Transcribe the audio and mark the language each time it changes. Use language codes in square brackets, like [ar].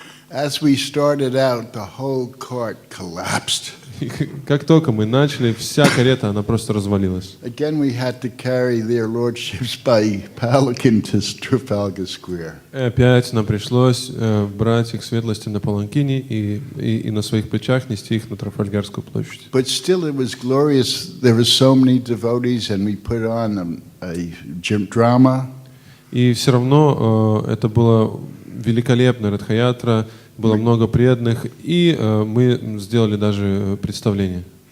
[en] As we started out, the whole cart collapsed. [ru] И как только мы начали, вся карета, она просто развалилась. [en] Again, we had to carry their lordships by palanquin to Trafalgar Square. [ru] И опять нам пришлось брать их светлости на паланкине и на своих плечах нести их на Трафальгарскую площадь. [en] But still, it was glorious. There were so many devotees, and we put on a drama. [ru] И все равно это было великолепно, Радха-ятра, было много преданных, и мы сделали даже представление.